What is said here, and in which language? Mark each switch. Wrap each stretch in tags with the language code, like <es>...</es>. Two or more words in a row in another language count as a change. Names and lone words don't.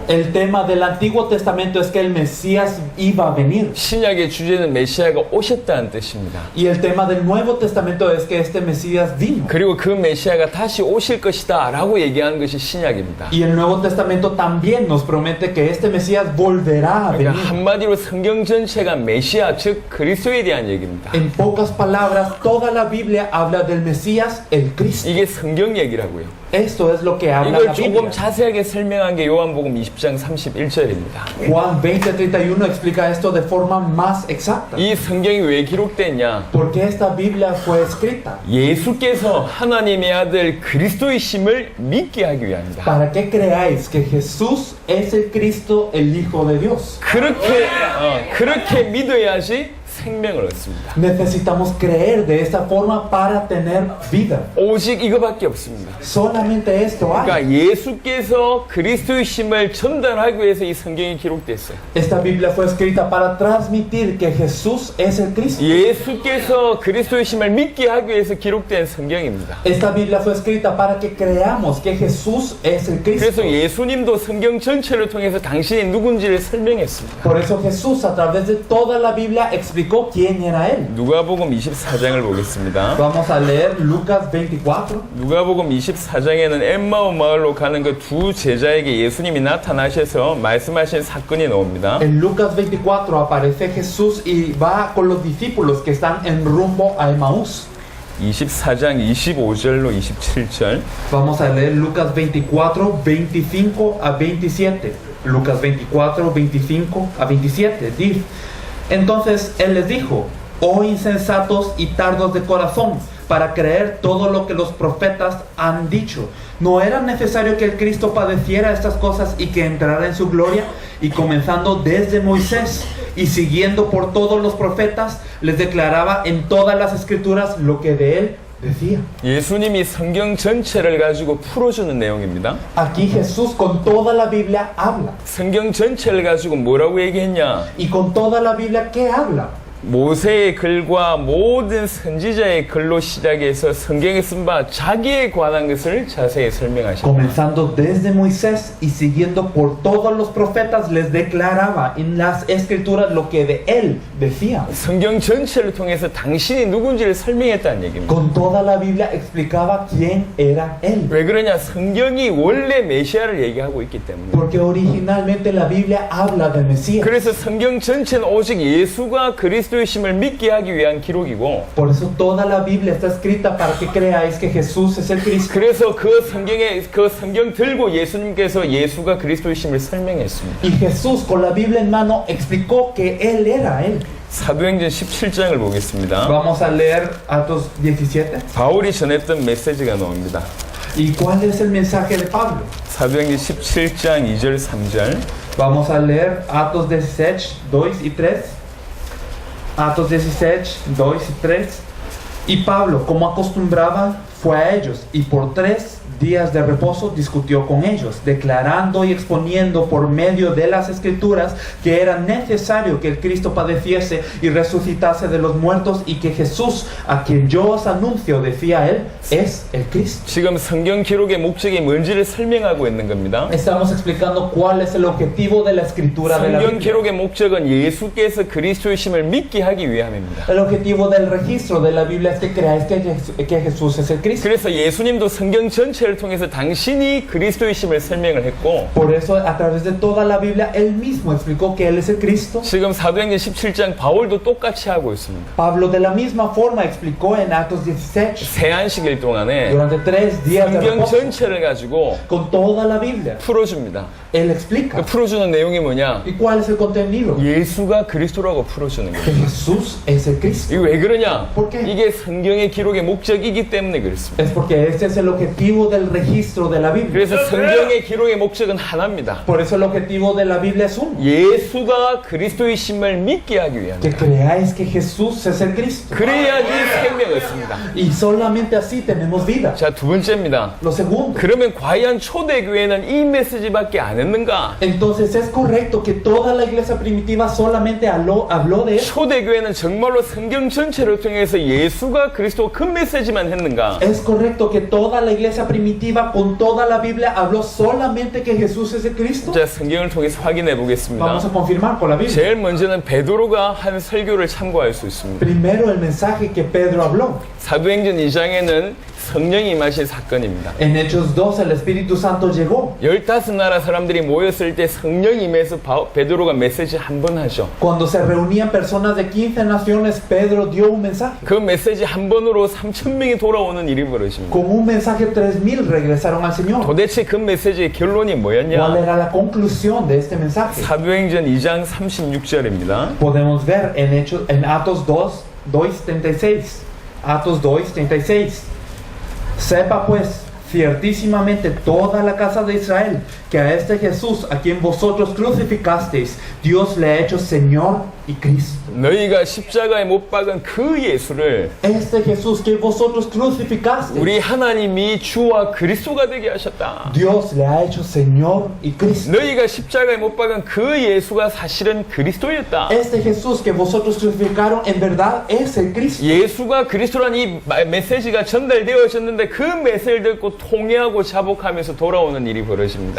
<es>El tema del Antiguo Testamento es que el Mesías iba a venir.</es> <ko>신약의 주제는 메시아가 오셨다는 뜻입니다.</ko> <es>Y el tema del Nuevo Testamento es que este Mesías vino.</es> <ko>그리고 그 메시아가 다시 오실 것이다 라고 얘기하는 것이 신약입니다.</ko> <es>Y el Nuevo Testamento también nos promete que este Mesías volverá a</es> <ko>그러니까</ko> <es>venir.</es> <ko>한마디로 성경 전체가 메시아 즉 그리스도에 대한 얘기입니다.</ko> <es>En pocas palabras, toda la Biblia habla del Mesías, el Cristo.</es> <ko>이게 성경 얘기라고요.</ko> <es>Esto es lo que habla</es> <ko>이걸</ko> <es>la</es> <ko>조금</ko> <es>Biblia.</es> <ko>자세하게 설명한 게 요한복음 20장 31절입니다.</ko> <es>Juan 20:31 explica esto de forma más exacta.</es> <ko>이 성경이 왜 기록됐냐?</ko> <es>¿Por qué esta Biblia fue escrita?</es> <ko>예수께서 하나님의 아들 그리스도이심을 믿게 하기 위함이다.</ko> <es>Para que creáis que Jesús es el Cristo, el Hijo de Dios.</es> <ko>그렇게 믿어야지 생명을 얻습니다.</ko> <es>Necesitamos creer de esta forma para tener vida.</es> <ko>오직 이거밖에 없습니다.</ko> <es>Solamente esto hay.</es> <ko>그러니까 예수께서 그리스도의 심을 전달하기 위해서 이 성경이 기록됐어요.</ko> <es>Esta Biblia fue escrita para transmitir que Jesús es el Cristo.</es> <ko>예수께서 그리스도의 심을 믿게 하기 위해서 기록된 성경입니다.</ko> <es>Esta Biblia fue escrita para que creamos que Jesús es el Cristo.</es> <ko>그래서 예수님도 성경 전체를 통해서 당신이 누군지를 설명했습니다.</ko> <es>Por eso Jesús a través de toda la Biblia explicó quién era él.</es> <ko>누가복음 24장을 보겠습니다.</ko> <es>Vamos a leer Lucas 24.</es> <ko>누가복음 24장에는 엠마오 마을로 가는 그 두 제자에게 예수님이 나타나셔서 말씀하신 사건이 나옵니다.</ko> <es>En Lucas 24 aparece Jesús y va con los discípulos que están en rumbo a Emaús.</es> <ko>24장 25절로 27절.</ko> <es>Vamos a leer Lucas 24, 25 a 27. Lucas 24, 25 a 27. Dice: Entonces él les dijo: Oh insensatos y tardos de corazón, para creer todo lo que los profetas han dicho. ¿No era necesario que el Cristo padeciera estas cosas y que entrara en su gloria? Y comenzando desde Moisés y siguiendo por todos los profetas, les declaraba en todas las escrituras lo que de él decía.</es> <ko>예수님이 성경 전체를 가지고 풀어주는 내용입니다.</ko> <es>Aquí Jesús con toda la Biblia habla.</es> <ko>성경 전체를 가지고 뭐라고 얘기했냐?</ko> <es>Y con toda la Biblia, ¿qué habla?</es> <ko>모세의 글과 모든 선지자의 글로 시작해서 성경에 쓴 바 자기에 관한 것을 자세히 설명하십니다.</ko> <es>Comenzando desde Moisés y siguiendo por todos los profetas, les declaraba en las escrituras lo que de él decía.</es> <ko>성경 전체를 통해서 당신이 누군지를 설명했다는 얘기입니다.</ko> <es>Con toda la Biblia explicaba quién era él.</es> <ko>왜 그러냐? 성경이 원래 메시아를 얘기하고 있기 때문에.</ko> <es>Porque originalmente la Biblia habla del Mesías.</es> <ko>그래서 성경 전체는 오직 예수가 그리스도의 심을 믿게 하기 위한 기록이고.</ko> <es>Por eso toda la Biblia está escrita para que creáis que Jesús es el Cristo.</es> <ko>그래서 그 성경 들고 예수님께서 예수가 그리스도의 심을 설명했습니다.</ko> <es>Y Jesús con la Biblia en mano explicó que él era él.</es> <ko>사도행전 17장을 보겠습니다.</ko> <es>Vamos a leer Atos 17.</es> <ko>바울이 전했던 메시지가 나옵니다.</ko> <es>¿Y cuál es el mensaje de Pablo?</es> <ko>사도행전 17장 2절 3절.</ko> <es>Vamos a leer Atos 17, 2 y 3. Atos 17, 2 y 3. Y Pablo, como acostumbraba, fue a ellos y por 3 días de reposo discutió con ellos, declarando y exponiendo por medio de las escrituras que era necesario que el Cristo padeciese y resucitase de los muertos y que Jesús, a quien yo os anuncio, decía él, es el Cristo.</es> <ko>지금 성경 기록의 목적이 뭔지를 설명하고 있는 겁니다.</ko> <es>Estamos explicando cuál es el objetivo de la escritura de la</es> <ko>성경</ko> <es>Biblia.</es> <ko>기록의 목적은 예수께서 그리스도의 심을 믿게 하기 위함입니다.</ko> <es>El objetivo del registro de la Biblia es que creáis que Jesús es el Cristo.</es> <ko>그래서 예수님도 성경 전체를 통해서 당신이 그리스도의 심을 설명을 했고,</ko> <es>Por eso a través de toda la Biblia él mismo explicó que él es el Cristo.</es> <ko>지금 사도행전 17장 바울도 똑같이 하고 있습니다.</ko> <es>Pablo de la misma forma explicó en Actos 17</es> <ko>새 안식일 동안에</ko> <es>durante 3 días de</es> <ko>성경</ko> <es>reposo</es> <ko>전체를 가지고</ko> <es>con toda la Biblia.</es> <ko>풀어줍니다.</ko> <es>Él explica.</es> <ko>그 풀어주는 내용이 뭐냐?</ko> <es>¿Y cuál es el contenido?</es> <ko>예수가 그리스도라고 풀어주는</ko> <es>Que</es> <ko>거예요.</ko> <es>Jesús es el Cristo.</es> <ko>이게 왜 그러냐?</ko> <es>¿Por qué?</es> <ko>이게 성경의 기록의 목적이기 때문에 그렇습니다.</ko> <es>Es porque este es el objetivo del registro de la Biblia.</es> <ko>그래서 성경의 기록의 목적은 하나입니다.</ko> <es>Por eso el objetivo de la Biblia es uno.</es> <ko>예수가 그리스도의 심을 믿게 하기</ko> <es>Que</es> <ko>위함입니다.</ko> <es>creáis que Jesús es el Cristo.</es> <ko>그래야지 생명을 얻습니다.</ko> <es>Y solamente así tenemos vida.</es> <ko>자, 두 번째입니다.</ko> <es>Lo segundo.</es> <ko>그러면 과연 초대교회는 이 메시지밖에 안 했는가?</ko> <es>Entonces es correcto que toda la iglesia primitiva solamente habló de eso.</es> <ko>초대교회는 정말로 성경 전체를 통해서 예수가 그리스도 그 메시지만 했는가?</ko> <es>Es correcto que toda la iglesia primitiva con toda la Biblia habló solamente que Jesús es el Cristo.</es> <ko>자, 성경을 통해서 확인해</ko> <es>Vamos</es> <ko>보겠습니다.</ko> <es>a confirmar con la Biblia.</es> <ko>제일 먼저는 베드로가 한 설교를 참고할 수 있습니다.</ko> <es>Primero el mensaje que Pedro habló.</es> <ko>사도행전 2장에는 성령이 임하신 사건입니다.</ko> <es>En Hechos 2 el Espíritu Santo llegó.</es> <ko>15나라 사람들이 모였을 때 성령이 임해서 베드로가 메시지 한 번 하죠.</ko> <es>Cuando se reunían personas de 15 naciones, Pedro dio un mensaje.</es> <ko>그 메시지 한 번으로 3,000명이 돌아오는 일이 벌어집니다.</ko> <es>Con un mensaje 3,000 regresaron al Señor.</es> <ko>도대체 그 메시지의 결론이</ko> <es>¿Cuál</es> <ko>뭐였냐?</ko> <es>era la conclusión de este mensaje?</es> <ko>사도행전 2장 36절입니다.</ko> <es>Podemos ver en Atos 2:36. Atos 2:36. Sepa pues, ciertísimamente toda la casa de Israel, que a este Jesús, a quien vosotros crucificasteis, Dios le ha hecho Señor y Cristo.</es> <ko>너희가 십자가에 못 박은 그 예수를</ko> <es>Este Jesús que vosotros crucificasteis,</es> <ko>우리 하나님이 주와 그리스도가 되게 하셨다.</ko> <es>Dios le ha hecho Señor y Cristo.</es> <ko>너희가 십자가에 못 박은 그 예수가 사실은 그리스도였다.</ko> <es>Este Jesús que vosotros crucificaron en verdad es el Cristo.</es> <ko>예수가 그리스도라는 이 메시지가 전달되어졌는데 그 메시지를 듣고 통회하고 자복하면서 돌아오는 일이 벌어집니다.</ko>